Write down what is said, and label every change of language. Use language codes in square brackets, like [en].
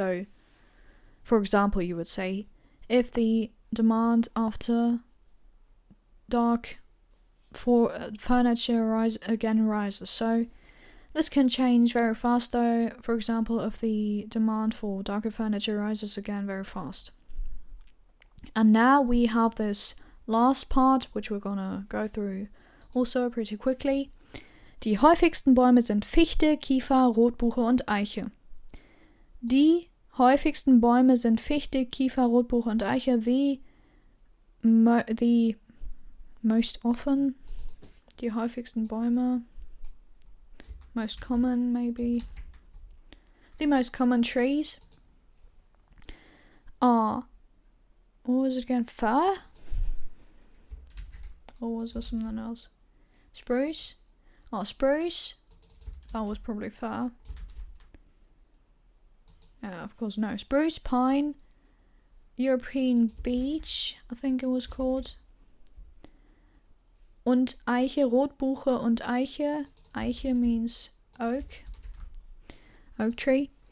[en] So, for example, you would say if the demand after dark for furniture rises. So this can change very fast though. For example, if the demand for darker furniture rises again very fast. And now we have this last part, which we're gonna go through also pretty quickly. [de] Die häufigsten Bäume sind Fichte, Kiefer, Rotbuche und Eiche. Die häufigsten Bäume sind Fichte, Kiefer, Rotbuche und Eiche. [en] The most often, [de] die häufigsten Bäume, [en] most common maybe. The most common trees are, what was it again, fir? Or was there something else? Spruce? Oh, spruce. That was probably fir. Yeah, of course, no. Spruce, pine, European beech, I think it was called. [de] Und Eiche, Rotbuche und Eiche. Eiche [en] means oak. Oak tree.